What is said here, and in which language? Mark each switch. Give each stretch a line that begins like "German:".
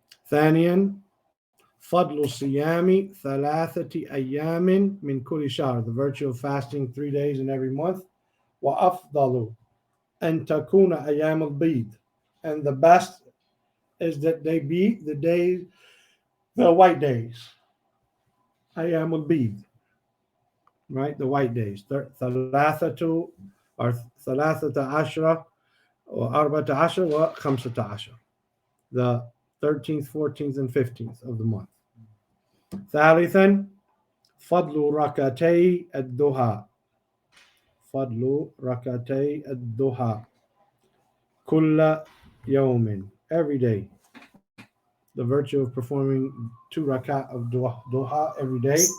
Arabic: ثانيا فضل الصيام ثلاثة أيام من كل شهر,
English: the virtue of fasting 3 days in every month.
Arabic: وأفضل أن تكون أيام البيض,
English: and the best is that they be the white days.
Arabic: أيام البيض,
English: right? The white days.
Arabic: ثلاثة
English: or
Arabic: ثلاثة عشرة وأربعة عشر وخمسة عشر,
English: the 13th, 14th, and 15th of the month.
Arabic: ثالثا فضل ركعتي الضحى, فضل ركعتي الضحى كل يوم,
English: every day, the virtue of performing 2 rakat of duha every day.